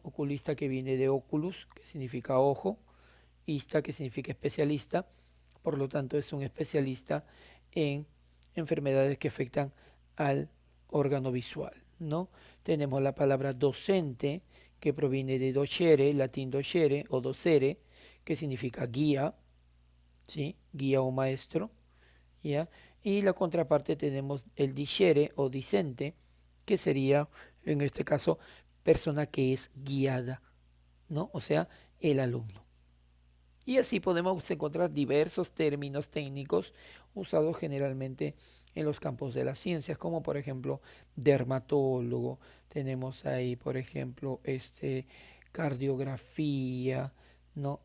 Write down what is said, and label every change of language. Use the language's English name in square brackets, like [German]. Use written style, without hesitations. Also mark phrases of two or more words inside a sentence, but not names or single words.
[Spanish] Oculista, que viene de oculus, que significa ojo, ista, que significa especialista, por lo tanto es un especialista en enfermedades que afectan al órgano visual, ¿no? Tenemos la palabra docente, que proviene de docere, latín docere o docere, que significa guía, ¿sí? Guía o maestro, ¿ya? Y la contraparte tenemos el discere o discente, que sería, en este caso, persona que es guiada, ¿no? O sea, el alumno. Y así podemos encontrar diversos términos técnicos usados generalmente en los campos de las ciencias, como por ejemplo dermatólogo, tenemos ahí por ejemplo cardiografía, ¿no?